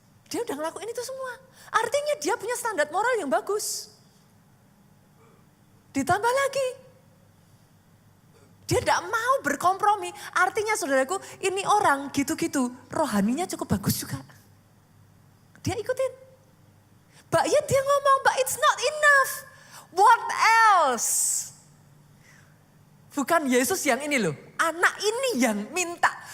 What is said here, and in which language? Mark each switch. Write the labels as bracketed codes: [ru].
[id] Dia udah ngelakuin itu semua. Artinya dia punya standar moral yang bagus. Ditambah lagi, dia tidak mau berkompromi. Artinya saudaraku, ini orang gitu-gitu, rohaninya cukup bagus juga. Dia ikutin. [en] Yet [id] dia ngomong, [en] but it's not enough. What else? [id] Bukan Yesus yang ini loh, anak ini yang minta.